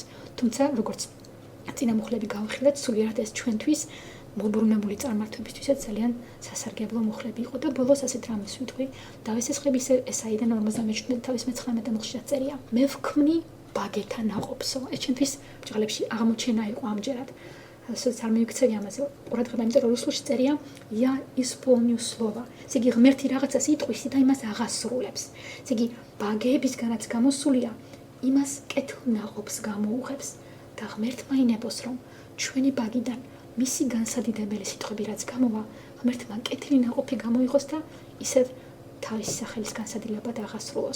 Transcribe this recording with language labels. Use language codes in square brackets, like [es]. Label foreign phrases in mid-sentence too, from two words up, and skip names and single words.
[ka] თუმცა, როგორც წინამუხლები გავხილეთ, სულიერად ეს ჩვენთვის მობრუნებული წარმართებისთვისაც ძალიან სასარგებლო მუხლები იყო და ბოლოს ასეთ რამეს ვიტყვი. დავესესხები ესაიდან 57 თავის მე-19 მუხლშიც წერია. მე ვქმნი ბაგეთა ნაყოფსო. ეს ჩვენთვის ბჭყალებში აღმოჩენა იყო ამჯერად. Суть არ მივიქცევი ამაზე. ყურადღება, იმიტომ რომ რუსულში წერია [ru] я исполню слово. [ka] ესე იგი ღმერთი რაღაცას იტყვის და იმას აღასრულებს. ესე იგი ბაგეებისგანაც გამოსულია, იმას კეთილნაყოფს გამოუღებს და ღმერთმა ინებოს რომ ჩვენი ბაგიდან მისი განსადიდებელი სიტყვები რაც გამოვა, ღმერთმა კეთილი ნაყოფი გამოიღოს და ისევ თავის სახელის განსადილებად აღასრულოს.